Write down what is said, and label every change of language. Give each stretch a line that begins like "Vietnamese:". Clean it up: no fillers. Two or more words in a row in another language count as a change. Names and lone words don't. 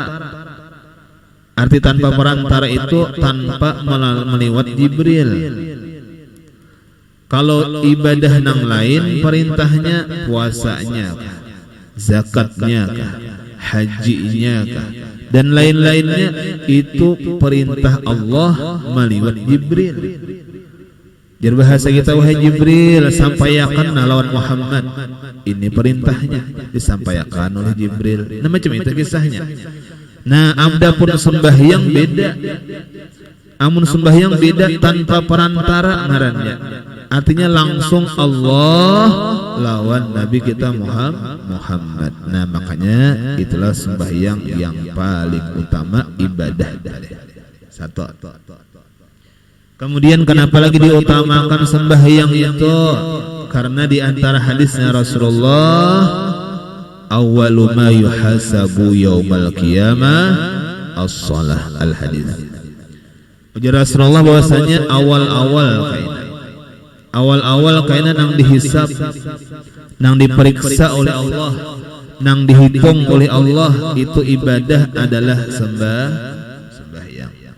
Indonesian: Arti tanpa perantara itu tanpa melewat Jibril. Kalau ibadah yang lain perintahnya puasanya, zakatnya, hajinya, dan lain-lainnya itu perintah Allah melewat Jibril.
Banjar: Jar bahasa kita wahai Jibril sampaikan lawan Muhammad.
Indonesian: Ini perintahnya disampaikan oleh Jibril.
Banjar: Nah macam itu kisahnya. Nah adapun sembahyang beda. Amun sembahyang beda tanpa perantara ngarannya. Artinya langsung Allah lawan Nabi kita Muhammad.
Indonesian: Nah makanya itulah sembahyang yang paling utama ibadah. Satu. Kemudian kenapa lagi diutamakan sembahyang itu? Karena di antara hadisnya Rasulullah,
Arabic: أول ما يحاسب يوم القيامة الصلاة,
Indonesian: al-hadis.
Banjar: Ujar Rasulullah bahwasanya awal-awal kainan nang dihisab, nang diperiksa oleh Allah, nang dihitung oleh Allah itu ibadah adalah sembahyang.